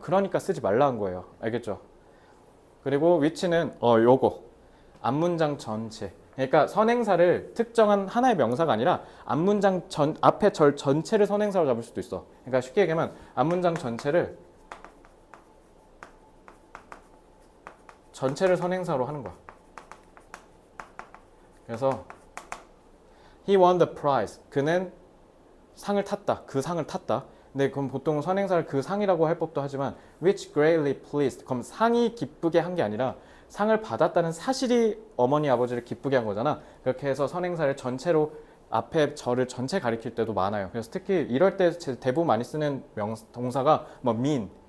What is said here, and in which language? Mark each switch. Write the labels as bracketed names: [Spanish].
[Korean] 그러니까 쓰지 말라는 거예요. 알겠죠? 그리고 which는 요거 앞문장 전체. 그러니까 선행사를 특정한 하나의 명사가 아니라 앞문장 앞에 절 전체를 선행사로 잡을 수도 있어. 그러니까 쉽게 얘기하면 앞문장 전체를 선행사로 하는 거야. 그래서 [English] he won the prize. [Korean] 그는 상을 탔다. 그 상을 탔다. 근데 그럼 보통 선행사를 그 상이라고 할 법도 하지만 [English] which greatly pleased. [Korean] 그럼 상이 기쁘게 한 게 아니라 상을 받았다는 사실이 어머니 아버지를 기쁘게 한 거잖아. 그렇게 해서 선행사를 전체로 앞에 절을 전체 가리킬 때도 많아요. 그래서 특히 이럴 때 대부분 많이 쓰는 동사가 뭐 mean.